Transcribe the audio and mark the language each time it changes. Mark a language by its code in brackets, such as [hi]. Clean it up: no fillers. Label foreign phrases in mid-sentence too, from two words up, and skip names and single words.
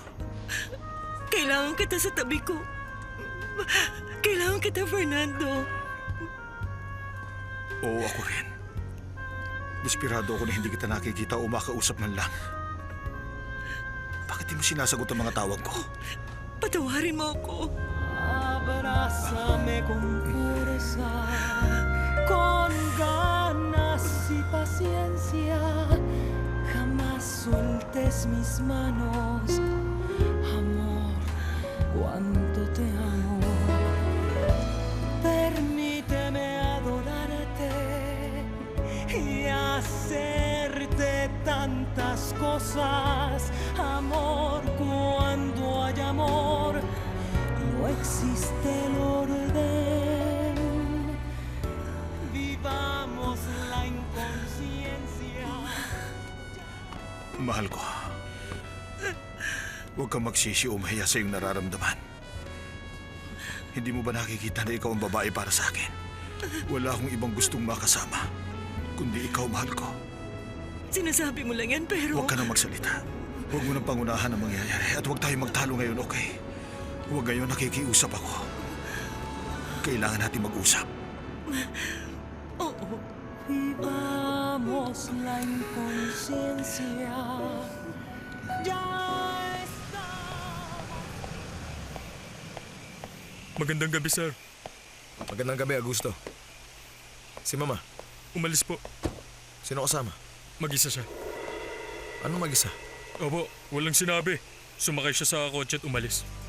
[tl] Kailangan kita sa tabi ko. Kailangan kita, Fernando. Oo, ako rin. Desperado ako na hindi kita nakikita o makausap man lang. Bakit di mo sinasagot ang mga tawag ko? Patawarin mo ako. [es] Abrázame con fuerza, con ganas y paciencia. Jamás sueltes mis manos, amor, cuánto te amo. Permíteme adorarte y hacerte tantas cosas, amor, cuando hay amor. No existe el orden. Vivamos la inconsciencia. [tl] Mahal ko. Huwag kang magsisi o mahiya sa iyong nararamdaman. Hindi mo ba nakikita na ikaw ang babae para sa akin? Wala akong ibang gustong makasama, kundi ikaw, mahal ko. Sinasabi mo lang yan, pero... Huwag ka nang magsalita. Huwag mo nang pangunahan ang mangyayari at huwag tayo magtalo ngayon, okay? Huwag ngayon, nakikiusap ako. Kailangan natin mag-usap. Oo. [es] Vivamos la inconsciencia. Ya está. [tl] Magandang gabi, sir. Magandang gabi, Augusto. Si Mama, Umalis po. sino kasama? Mag-isa siya. Anong mag-isa? Opo, walang sinabi. Sumakay siya sa kotse at umalis.